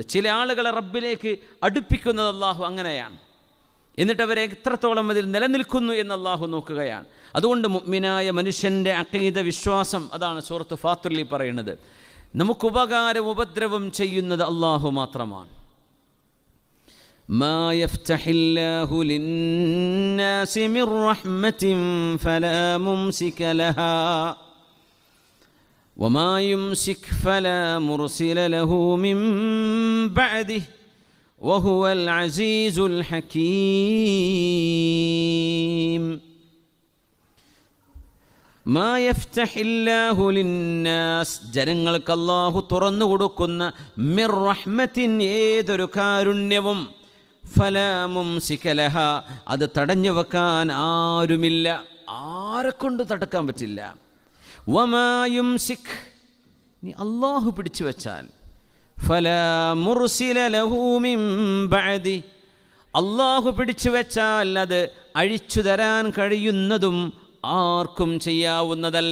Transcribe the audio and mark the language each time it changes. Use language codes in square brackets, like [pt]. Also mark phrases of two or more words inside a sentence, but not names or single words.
[ml] ചില ആളുകളെ റബ്ബിലേക്ക് അടുപ്പിക്കുന്നത് അള്ളാഹു അങ്ങനെയാണ്. എന്നിട്ട് അവരെ എത്രത്തോളം അതിൽ നിലനിൽക്കുന്നു എന്ന് അള്ളാഹു നോക്കുകയാണ്. അതുകൊണ്ട് മുഅ്മിനായ മനുഷ്യൻ്റെ അഖീദ, വിശ്വാസം, അതാണ് സൂറത്ത് ഫാത്തിറിൽ പറയുന്നത്. നമുക്ക് ഉപകാരം ഉപദ്രവം ചെയ്യുന്നത് അള്ളാഹു മാത്രമാണ്. [ar] ما يفتح الله للناس من رحمة فلا ممسك لها وما يمسك فلا مرسل له من بعده وهو العزيز الحكيم. ما يفتح الله للناس, [ml] ജനങ്ങൾക്ക് അല്ലാഹു തുറന്നു കൊടുക്കുന്ന [ar] من رحمة, [ml] ഏതൊരു കാരുണ്യവും, [ar] فلا ممسك لها, [ml] അത് തടഞ്ഞു വെക്കാൻ ആരുമില്ല, ആരെക്കൊണ്ട് തടുക്കാൻ പറ്റില്ല. [ar] وما يمسك, [ml] നീ അല്ലാഹു പിടിച്ചു വെച്ചാൽ, [ar] فلا مرسل له من بعد, [ml] അല്ലാഹു പിടിച്ചു വെച്ചാൽ അത് അഴിച്ചു തരാൻ കഴിയുന്നതും ആർക്കും ചെയ്യാവുന്നതല്ല.